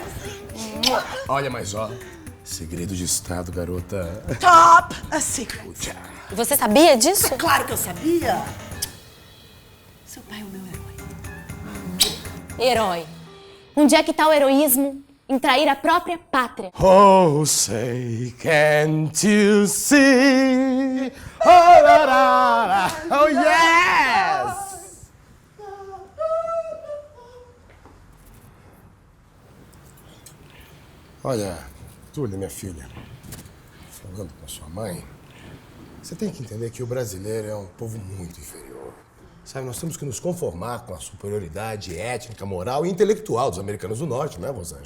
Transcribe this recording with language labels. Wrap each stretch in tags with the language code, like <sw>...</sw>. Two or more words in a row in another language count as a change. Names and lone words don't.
<pt>Olha, mas ó, segredo de Estado, garota.</pt> <en>Top a secret.</en> <pt>E você sabia disso? Claro que eu sabia. Seu pai é o meu herói. Herói. Onde é que tá o heroísmo em trair a própria pátria?</pt> <en>Oh, say, can't you see? Oh, la, la, la. Oh, yes!</en> <pt>Olha, Túlia, minha filha, falando com a sua mãe, você tem que entender que o brasileiro é um povo muito inferior. Sabe, nós temos que nos conformar com a superioridade étnica, moral e intelectual dos americanos do norte, né, Rosângela?</pt>